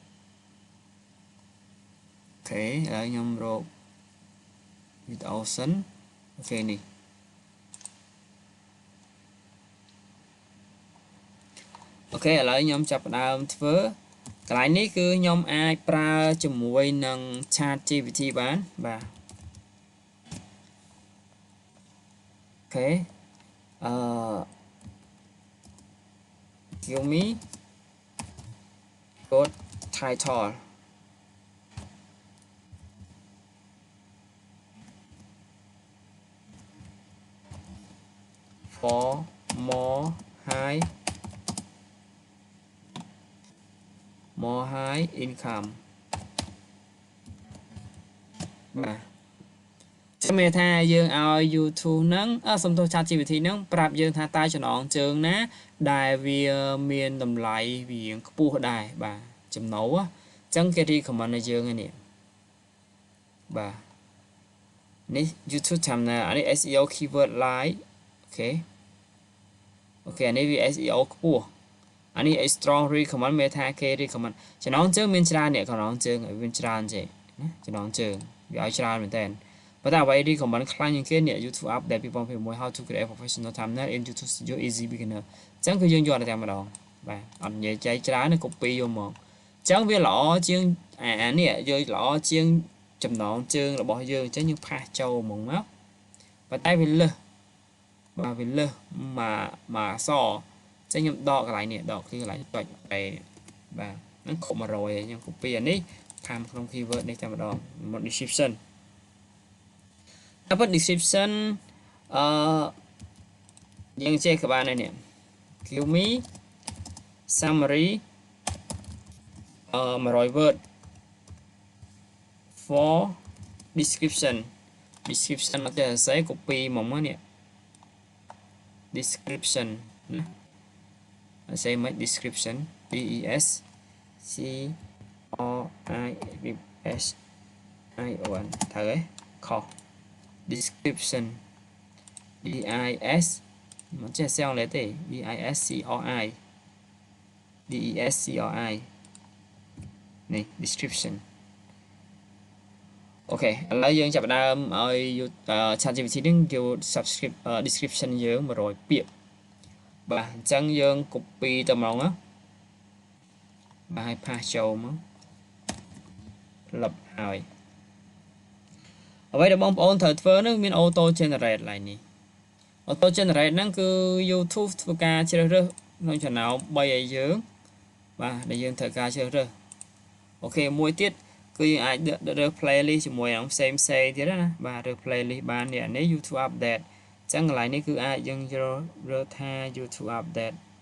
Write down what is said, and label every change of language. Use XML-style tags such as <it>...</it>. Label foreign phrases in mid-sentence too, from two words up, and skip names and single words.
<km>អូខេឥឡូវខ្ញុំរកវីដេអូសិនអូខេនេះអូខេឥឡូវខ្ញុំចាប់ផ្ដើមធ្វើកន្លែងនេះគឺខ្ញុំអាចប្រើជាមួយនឹង ChatGPT បានបាទអូខេ</km> <en>give me code title for more high income</en> <km>បាទចាំមើលថា យើងឲ្យ YouTube ហ្នឹងសំទោស ChatGPT ហ្នឹងប្រាប់យើងថាតើចំណងជើងណាដែលវាមានតម្លៃវាខ្ពស់ដែរបាទចំណូលអញ្ចឹងគេ recommend ឲ្យយើងឯនេះបាទនេះ YouTube channel អានេះ</km> <en>SEO keyword line</en> <km>អូខេអានេះវា SEO ខ្ពស់អានេះ</km> <en>strong recommend</en> <km>មានថាគេ recommend ចំណងជើងមានច្រើនអ្នកចំណងជើងឲ្យមានច្រើនចេះណាចំណងជើងវាឲ្យច្រើន មែនតើប៉ុន្តែអ្វី recommend ខ្លាំងជាងគេអ្នក</km> <en>YouTube update 2021 how to create professional thumbnail in YouTube Studio easy beginner</en> <km>អញ្ចឹងគឺយើងយក តែម្ដងបាទអត់និយាយចែកច្រើនទេ copy យកមកអញ្ចឹងវាល្អជាងអានេះយកល្អជាងចំណងជើងរបស់យើងអញ្ចឹងយើងផាសចូលហ្មងមកប៉ុន្តែវាលើសបាទវាលើសមកអក្សរចឹងខ្ញុំដកកន្លែងនេះដកគឺកន្លែងចុចបែបាទហ្នឹងគ្រប់100ហើយខ្ញុំ copy អានេះខាងក្នុង keyword នេះតែម្ដងមក description តែប៉ុត description យើងចេះក៏បានដែរនេះ</km> <en>give me summary 100 word for description</en> <km>អត់ចេះសរ សេរ copy មកមកនេះ description ណាសរសេរមក description</km> <en>D E S C R I S I O N</en> <km>ត្រូវទេខុស description D I S មិនចេះសរសេរអង់គ្លេសទេ</km> <en>D I S C R I D E S C R I</en> <km>នេះ description អូខេឥឡូវយើងចាប់ផ្ដើមឲ្យ ChatGPT នឹងយក subscript description យើង100ពាក្យបាទអញ្ចឹងយើង copy ទៅហ្មងណា បាទឲ្យផាសចូលមកលុបហើយអ្វីដែលបងប្អូនត្រូវធ្វើនោះមាន</km> <en>auto generate</en> <km>ឡើងនេះ</km> <en>auto generate</en> <km>ហ្នឹងគឺ YouTube ធ្វើការជ្រើសរើសក្នុងចំណោម3ឲ្យយើងបាទដែលយើងត្រូវការជ្រើសរើសអូខេមួយទៀតគឺយើងអាចរើស playlist ជាមួយនឹងផ្សេងទៀតណាបាទរើស playlist បាននេះអានេះ YouTube update អញ្ចឹងកន្លែងនេះគឺអាចយើងរើសថា YouTube update</km>